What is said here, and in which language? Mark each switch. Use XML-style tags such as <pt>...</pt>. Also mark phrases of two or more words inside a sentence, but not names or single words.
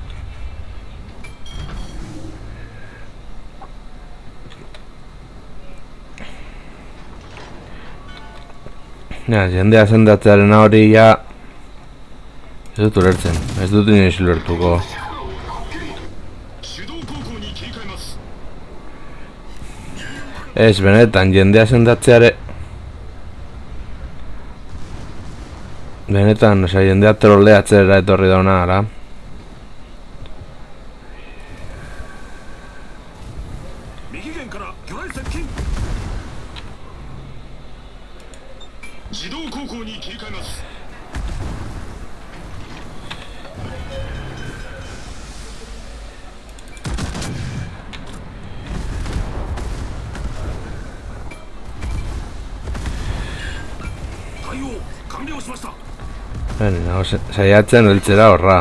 <eu>Ja, jendea sendatzearen hori ja... Ez dut ulertzen, ez dut inoiz ulertuko.</eu> <ja>手動航行に切り替えます。</ja> <eu>Ez, benetan, jendea sendatzeare... Benetan, osea, jendea trolleatzera etorri dauna, ara.</eu> <ja>右舷から魚雷接近。自動航行に切り替えます。対応完了しました。</ja> <eu>Nago, saiatzen heltzera horra.</eu>